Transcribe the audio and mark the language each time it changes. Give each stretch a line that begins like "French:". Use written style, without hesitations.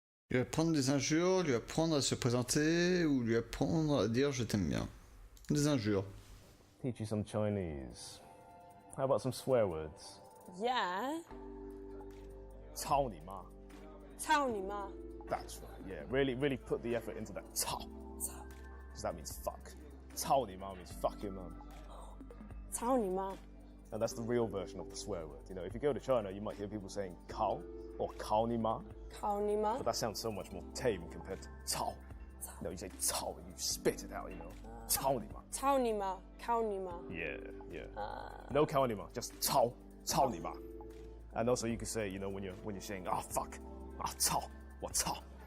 French: Lui apprendre des injures, lui apprendre à se présenter ou lui apprendre à dire je t'aime bien. Des injures.
English: Teach you some Chinese. How about some swear words? Yeah.
Chinese: 操你妈. 操你妈.
English: That's right, yeah. Really put the effort into that 操. Because that means fuck.
Chinese: 操你妈
English: means fuck your mum.
Chinese: 操你妈.
English: And that's the real version of the swear word. You know, if you go to China, you might hear people saying 靠 or
Chinese: 靠你妈. 靠你妈.
English: But that sounds so much more tame compared to 操. No, you say 操 and you spit it out, you know.
Chinese: 操你妈. 操你妈.靠你妈.
English: Yeah. No
Chinese: 靠你妈,
English: just
Chinese: 操你妈.
English: And also you can say, you know, when you're saying, ah, fuck, ah, 操,
Chinese: 我操.